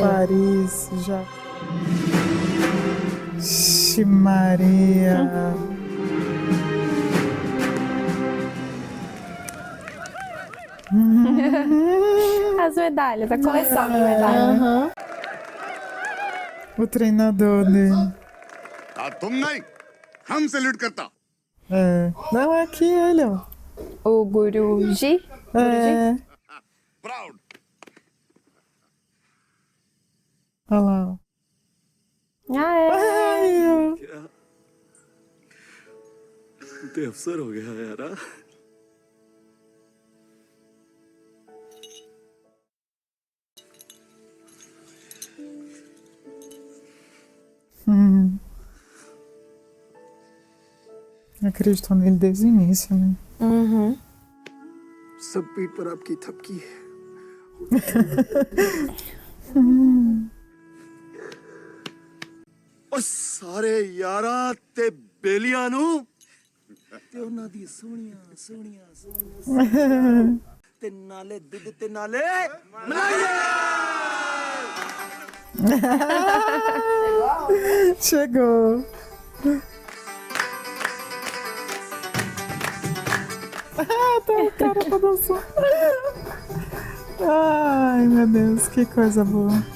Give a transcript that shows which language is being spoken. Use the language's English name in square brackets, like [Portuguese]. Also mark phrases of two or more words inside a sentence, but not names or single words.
[Portuguese] Paris, já. Ixi, Maria. As medalhas, a coleção de medalhas. Aham. O treinador dele. [Hindi] तुम नहीं हम सैल्यूट करता [Portuguese] É. Não, é aqui ele, ó. O Guruji. É. [Hindi] प्राउड [Portuguese] Olha lá, ó. Ah, é. Ai, ó. [Hindi] तू तो अफसर हो गया यार हाँ? [Portuguese] Acreditou nele desde o início, né? Uhum. [Hindi] सब पीठ पर आपकी थपकी है। [Punjabi] ਓ ਸਾਰੇ ਯਾਰਾਂ ਤੇ ਬੇਲੀਆਂ ਨੂੰ ਤੇ ਉਹਨਾਂ ਦੀ ਸੋਹਣੀਆਂ ਸੋਹਣੀਆਂ ਸੋਹਣੀਆਂ ਤੇ ਨਾਲੇ ਦੁੱਧ ਤੇ ਨਾਲੇ [Portuguese] Chegou. Ah, tá o cara pra dançar. Ai, meu Deus, que coisa boa.